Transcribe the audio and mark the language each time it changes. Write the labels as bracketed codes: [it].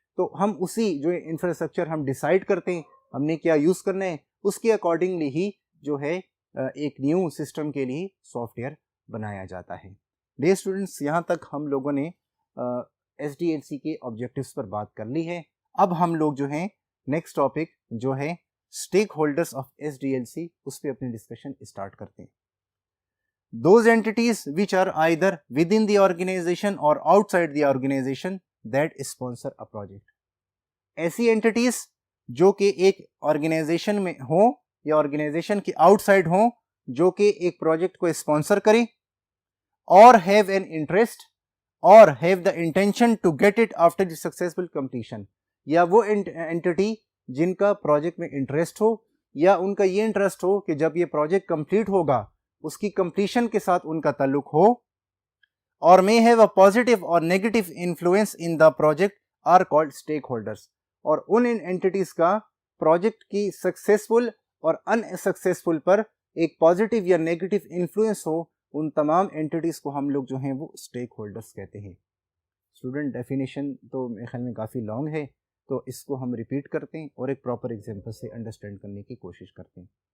[hi] तो हम उसी जो इंफ्रास्ट्रक्चर हम डिसाइड करते हैं हमने क्या यूज़ करना है, उसके अकॉर्डिंगली ही जो है एक न्यू सिस्टम के लिए सॉफ्टवेयर बनाया जाता है। डियर स्टूडेंट्स, यहाँ तक हम लोगों ने SDLC के ऑब्जेक्टिव्स पर बात कर ली है। अब हम लोग जो हैं नेक्स्ट टॉपिक जो है स्टेक होल्डर्स ऑफ SDLC, उस पर अपनी डिस्कशन स्टार्ट करते हैं। [en] Those entities which are either within the organization or outside the organization that sponsor a project। [hi] ऐसी एंटिटीज जो कि एक ऑर्गेनाइजेशन में हो या ऑर्गेनाइजेशन के आउटसाइड हो, जो कि एक प्रोजेक्ट को स्पॉन्सर करें, और [en] have an interest [hi] और [en] have the intention to get it after the successful completion, [hi] या वो एंटिटी जिनका प्रोजेक्ट में इंटरेस्ट हो या उनका ये इंटरेस्ट हो कि जब ये प्रोजेक्ट कंप्लीट होगा उसकी कंप्लीशन के साथ उनका ताल्लुक हो, [en] or may have a positive or negative influence in the project are called stakeholders. [hi] और उन एंटिटीज का प्रोजेक्ट की सक्सेसफुल और अनसक्सेसफुल पर एक पॉजिटिव या नेगेटिव इन्फ्लुएंस हो, उन तमाम एंटिटीज को हम लोग जो हैं वो स्टेक होल्डर्स कहते हैं। स्टूडेंट डेफिनेशन तो मेरे ख्याल में काफ़ी लॉन्ग है, तो इसको हम रिपीट करते हैं और एक प्रॉपर एग्जांपल से अंडरस्टैंड करने की कोशिश करते हैं।